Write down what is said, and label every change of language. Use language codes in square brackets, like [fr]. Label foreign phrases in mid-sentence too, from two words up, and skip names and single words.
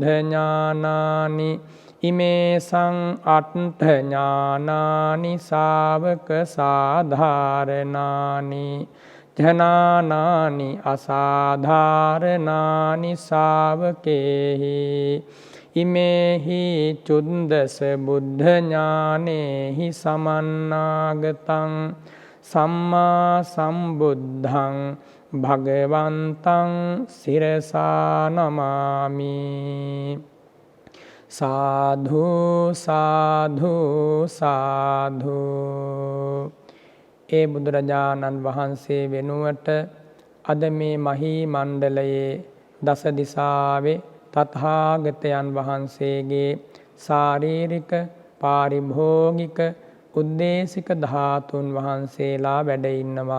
[pi] ඥානානි ඉමේසං අට්ඨ ඥානානි ශාවක සාධාරණානි ඥානානි අසාධාරණානි ශාවකේහි ඉමේහි චුද්දස බුද්ධ ඥානේහි සමන්නාගතං සම්මා සම්බුද්ධං භගවන්තං සිරසා නමාමි. සාධු සාධු සාධු. [si] ඒ බුදුරජාණන් වහන්සේ වෙනුවට අද මේ මහී මණ්ඩලයේ දස දිසාවේ තථාගතයන් වහන්සේගේ ශාරීරික පාරිභෝගික උද්දේශික ධාතුන් වහන්සේලා වැඩ ඉන්නවා.